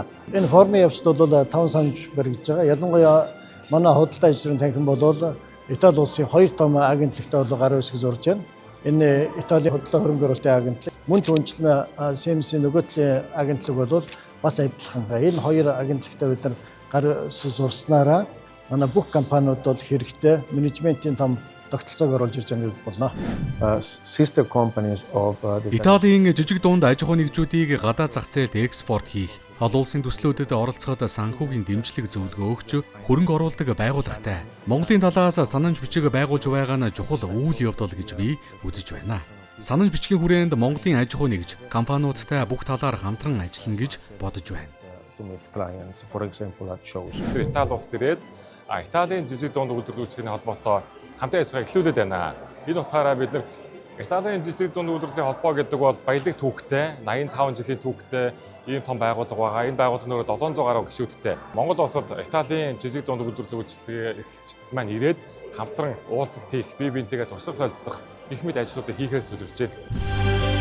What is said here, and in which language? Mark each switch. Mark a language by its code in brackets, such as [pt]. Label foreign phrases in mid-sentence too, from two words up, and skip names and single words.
[mn] Энэ форумын явцад бол 5 санамж баригдаж байгаа. Ялангуяа манай худалдаа аж ахуйн танхим бол Итали улсын 2 том агентлагтай гарын үсэг зурж байна. Энэ Италийн худалдаа хөрөнгө оруулалтын агентлаг, мөн түнчлэн Симсийн нөгөө талын агентлаг бол бас адилхан. Энэ хоёр агентлагтай бид нар гарын үсэг зурснараа манай бүх компаниуд бол хэрэгтэй менежментийн том тогтолцоог оруулж ирж байгаа гэж болно. [en] Sister companies of [mn] Италийн жижиг дунд аж ахуй нэгжүүдийг гадаад зах зээлд экспорт хийх, олон улсын төслүүдэд оролцоход санхүүгийн дэмжлэг зөвлөгөө өгч хөрөнгө оруулалт байгууллагатай Монголын талаас санамж бичиг байгуулж байгаа нь чухал үйл явдал гэж би үзэж байна. Санамж бичгийн хүрээнд Монголын аж ахуй нэгж компаниудтай бүх талаар хамтран ажиллана гэж бодож байна. [en] clients, for example, at shows. [mn] Итали улс төрээд Италийн жижиг дунд үйлдвэрлэгчийн холбоотой хамтын ажиллагаа эхлүүлээд байна. Энэ утгаараа бид нар Италийн жижиг дунд үйлдвэрлэлийн холбоо гэдэг бол баялаг түүхтэй, 85 жилийн түүхтэй ийм том байгууллага байгаа. Энэ байгууллага нөрөө 700 гаруй гишүүдтэй. Монгол улсад Италийн жижиг дунд үйлдвэрлэгчдийн эрхлэгчид маань ирээд хамтран уулзалт хийх, бие биентэйгээ туршлага солилцох их мэд ажлуудыг хийхээр төлөвлөж байна.